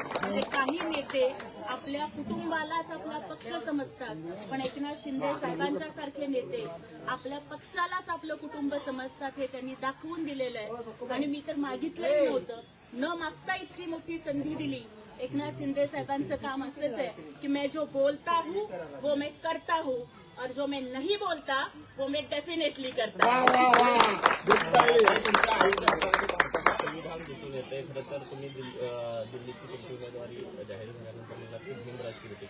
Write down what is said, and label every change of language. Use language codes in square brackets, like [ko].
[mr] म्हणजे काही नेते आपल्या कुटुंबालाच आपला पक्ष समजतात, पण एकनाथ शिंदे साहेबांच्या सारखे नेते आपल्या पक्षालाच आपलं कुटुंब समजतात, हे त्यांनी दाखवून दिलेलं आहे. आणि मी तर मागितलंच नव्हतं, न मागता इतकी मोठी संधी दिली. एकनाथ शिंदे साहेबांचं काम असंच आहे की [hi] मैं जो बोलता हूँ वो मैं करता हूँ और जो मैं नहीं बोलता वो मैं डेफिनेटली करता हूँ. [mr] दिसून येते. खरं तर तुम्ही दिल्लीची तुमची उमेदवारी जाहीर झाल्यानंतर मला खूप बिनराशी होती.